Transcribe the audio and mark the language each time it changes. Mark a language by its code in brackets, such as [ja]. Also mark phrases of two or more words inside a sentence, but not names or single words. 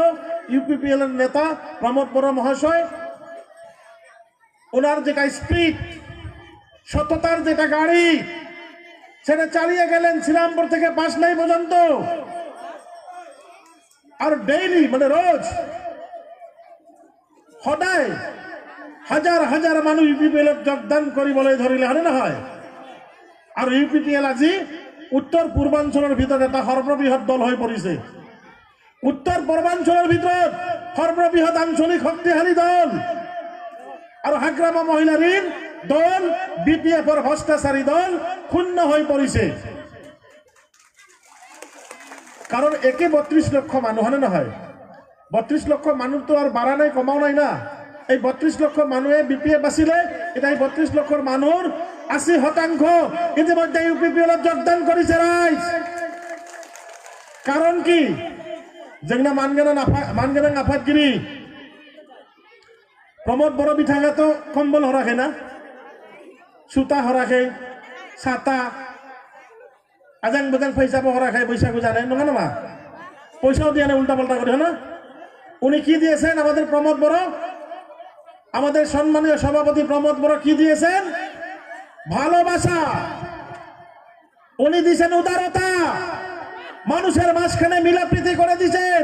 [bn] UPPL এর নেতা প্রমোদ বড় মহাশয়, ওনার যেটা স্পিড, সততার যেটা গাড়ি, সেটা চালিয়ে গেলেন শ্রীরামপুর থেকে পাঁচলাই পর্যন্ত। আর ডেইলি মানে রোজ সদায় হাজার হাজার মানুষ UPPL [as] যোগদান কৰিবলৈ ধৰিলে, হয় না হয়? [bn] আর UPPL আজি উত্তর পূর্বাঞ্চলের ভিতরে একটা সর্ববৃহৎ দল হয়ে পড়েছে। উত্তর পূর্বাঞ্চলের ভিতর সর্ববৃহৎ আঞ্চলিক শক্তিশালী দল [as] আৰু হাগ্ৰামা মহিলা ঋণ দল BPFৰ ভ্ৰষ্টাচাৰী দল শূন্য হৈ পৰিছে। কাৰণ একে 32 লক্ষ মানুহ হয়নে নহয়? 32 লক্ষ মানুহটো আৰু বাঢ়া নাই কমাও নাই না। এই 32 লক্ষ মানুহে BPF আছিলে, এতিয়া এই 32 লক্ষৰ মানুহৰ 80% ইতিমধ্যে UPPLত যোগদান কৰিছে ৰাইজ। কাৰণ কি? [brx] जोंना मानगोनां आफादगिरि प्रमोद बर' बिथाङाथ' कम्बल हराखै ना, सुता हराखै, साता आजां बाजां फैसाबो हराखै बैसागु जानाय नङा नामा? [bn] পয়সাও দিয়ে না, উল্টা পাল্টা করে না। উনি কি দিয়েছেন আমাদের প্রমোদ বড়, আমাদের সম্মানীয় সভাপতি প্রমোদ বড় কি দিয়েছেন? ভালোবাসা। উনি দিয়েছেন উদারতা, মানুষের মাঝখানে মিলাপ্রীতি করে দিয়েছেন।